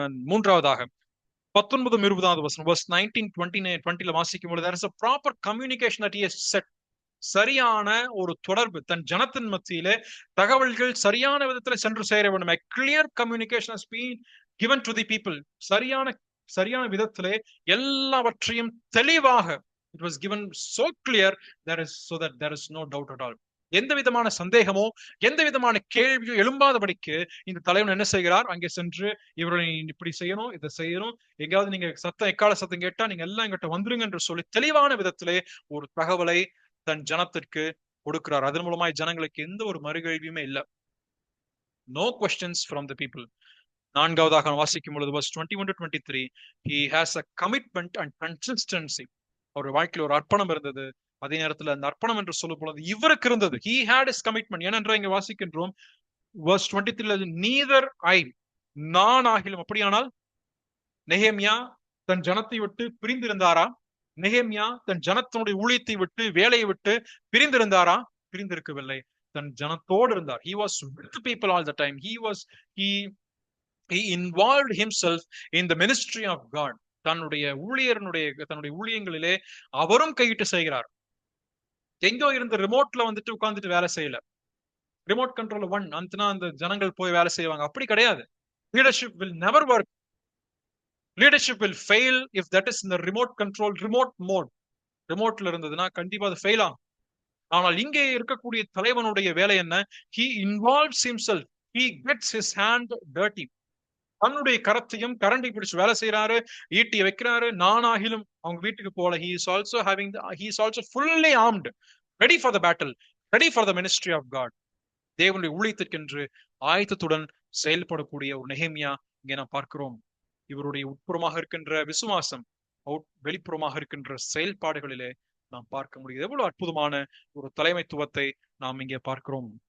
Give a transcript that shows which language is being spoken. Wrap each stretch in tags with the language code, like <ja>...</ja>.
<ta>மூன்றாவதாக 19-20 வசனம், verse 19-20 வாசிக்கும் பொழுது,</ta> <en>there is a proper communication that he has set.</en> <ta>சரியான ஒரு தொடர்பு தன் ஜனத்தின் மத்தியிலே தகவல்கள் சரியான விதத்தில் சென்று சேர வேண்டும்.</ta> <en>A clear communication has been given to the people.</en> <ta>சரியான விதத்திலே எல்லாவற்றையும் தெளிவாக,</ta> <en>it was given so clear so that there is no doubt at all.</en> <ta>எந்த விதமான சந்தேகமோ எந்த விதமான கேள்வியோ எழும்பாதபடிக்கு இந்த தலைவன் என்ன செய்கிறார், அங்கே சென்று இவர்களை இப்படி செய்யணும், இதை செய்யணும், எங்கேயாவது நீங்க எக்கால சத்தம் கேட்டா நீங்க எல்லாம் எங்கிட்ட வந்துருங்க என்று சொல்லி தெளிவான விதத்திலே ஒரு தகவலை தன் ஜனத்திற்கு கொடுக்கிறார். அதன் மூலமாய் ஜனங்களுக்கு எந்த ஒரு மறுகேள்வியுமே இல்லை.</ta> <en>No questions from the people.</en> <ta>நான்காவதாக வாசிக்கும் பொழுது</ta> <en>verse 21-23, he has a commitment and consistency.</en> <ta>அவருடைய வாழ்க்கையில் ஒரு அர்ப்பணம் இருந்தது. அதே நேரத்தில் அந்த அர்ப்பணம் என்று சொல்லும் பொழுது இவருக்கு இருந்தது.</ta> <en>He had his commitment.</en> <ta>ஏனென்றால் இங்க வாசிக்கின்றோம் verse 23,</ta> <en>neither I,</en> <ta>நான் ஆகிலும். அப்படியானால் நெகேமியா தன் ஜனத்தை விட்டு பிரிந்திருந்தாரா? நெகேமியா தன் ஜனத்தினுடைய ஊழியத்தை விட்டு வேலையை விட்டு பிரிந்திருந்தாரா? பிரிந்திருக்கவில்லை, தன் ஜனத்தோடு இருந்தார்.</ta> <en>He was with the people all the time. He involved himself in the ministry of God.</en> <ta>தன்னுடைய ஊழியங்களிலே அவரும் கையிட்டு செய்கிறார். எங்கோ இருந்து ரிமோட்ல வந்துட்டு உட்கார்ந்துட்டு வேலை செய்யல. ரிமோட் கண்ட்ரோல் அந்த ஜனங்கள் போய் வேலை செய்வாங்க, அப்படி கிடையாது.</ta> <en>Leadership will never work. Leadership will fail if that is in the remote control, remote mode.</en> <ta>ரிமோட்ல இருந்ததுன்னா கண்டிப்பா அது ஃபெயில் ஆகும். ஆனால் இங்கே இருக்கக்கூடிய தலைவனுடைய வேலை என்ன?</ta> <en>He involves himself. He gets his hand dirty.</en> <ta>தன்னுடைய கரத்தையும் கரண்டி பிடிச்சு வேலை செய்யறாரு, ஈட்டியை வைக்கிறாரு. நானாகிலும் அவங்க வீட்டுக்கு போல.</ta> <en>he is also fully armed, ready for the battle, ready for the ministry of God.</en> <ta>தேவனுடைய ஊழியத்திற்கென்று ஆயத்தத்துடன் செயல்படக்கூடிய ஒரு நெகேமியா இங்கே நாம் பார்க்கிறோம். இவருடைய உட்புறமாக இருக்கின்ற விசுவாசம் வெளிப்புறமாக இருக்கின்ற செயல்பாடுகளிலே நாம் பார்க்க முடியுது. எவ்வளவு அற்புதமான ஒரு தலைமைத்துவத்தை நாம் இங்கே பார்க்கிறோம்.</ta>